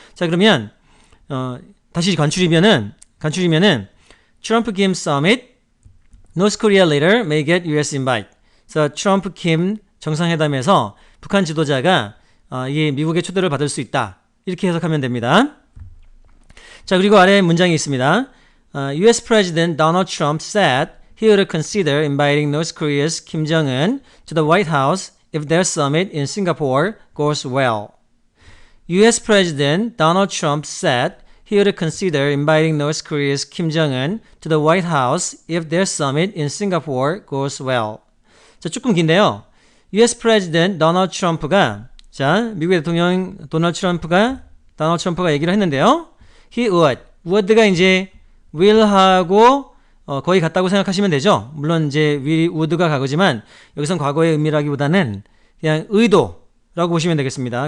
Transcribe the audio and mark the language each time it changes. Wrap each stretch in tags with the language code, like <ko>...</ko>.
<ko>자, 그러면 다시 간추리면은 트럼프 김 서밋</ko> <en>North Korea leader may get US invite.</en> <ko>그래서 트럼프 김 정상회담에서 북한 지도자가 이 미국의 초대를 받을 수 있다. 이렇게 해석하면 됩니다. 자, 그리고 아래 문장이 있습니다.</ko> <en>US President Donald Trump said he would consider inviting North Korea's Kim Jong-un to the White House if their summit in Singapore goes well. US President Donald Trump said he would consider inviting North Korea's Kim Jong-un to the White House if their summit in Singapore goes well.</en> <ko>자, 조금 긴데요.</ko> <en>US President</en> <ko>Donald Trump가, 자, 미국의 대통령 도널드 트럼프가 얘기를 했는데요.</ko> <en>He would</en> <ko>가 이제 will하고 거의 같다고 생각하시면 되죠. 물론 이제 would가 과거지만 여기선 과거의 의미라기보다는 그냥 의도라고 보시면 되겠습니다.</ko>